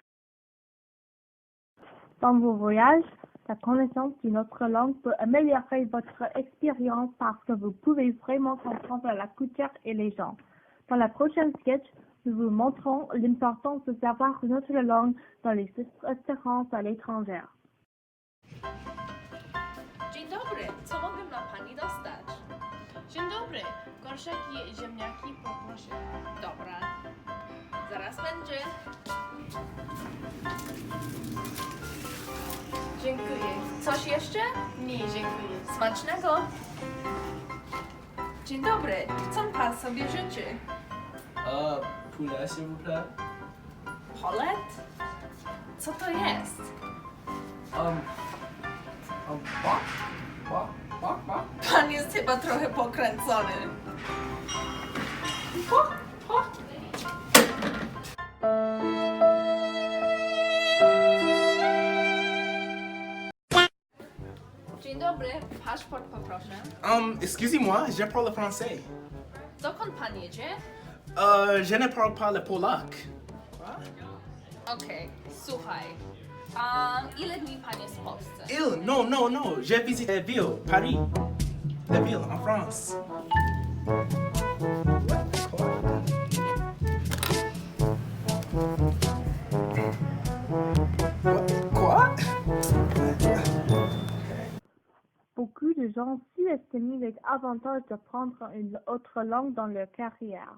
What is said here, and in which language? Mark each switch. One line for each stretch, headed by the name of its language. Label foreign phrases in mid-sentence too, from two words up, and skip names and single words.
French: Dans vos voyages, la connaissance d'une autre langue peut améliorer votre expérience parce que vous pouvez vraiment comprendre la culture et les gens. Dans la prochaine sketch, nous vous montrons l'importance de savoir une autre langue dans les restaurants à l'étranger.
Polish: Dzień dobry, co mogę dla pani dostać? Dzień dobry, korszaki i ziemniaki poproszę. Dobra, zaraz będzie. Dziękuję. Coś jeszcze? Nie, dziękuję. Smacznego! Dzień dobry, co pan sobie życzy?
French: Poulet, s'il vous plaît.
Polish: Polet? Co to jest?
English: What?
Polish: Pan jest chyba trochę pokręcony. Dzień dobry, paszport poproszę.
French: Excusez-moi, je parle français.
Polish: Dokąd pan jedzie?
French: Je ne parle pas le polac.
Polish: Okej, słuchaj. Ile dni pan jest w Polsce?
French: Non, je visite la ville, Paris. La ville, en France. Quoi? Beaucoup de gens sous-estiment les avantages d'apprendre une autre langue dans leur carrière.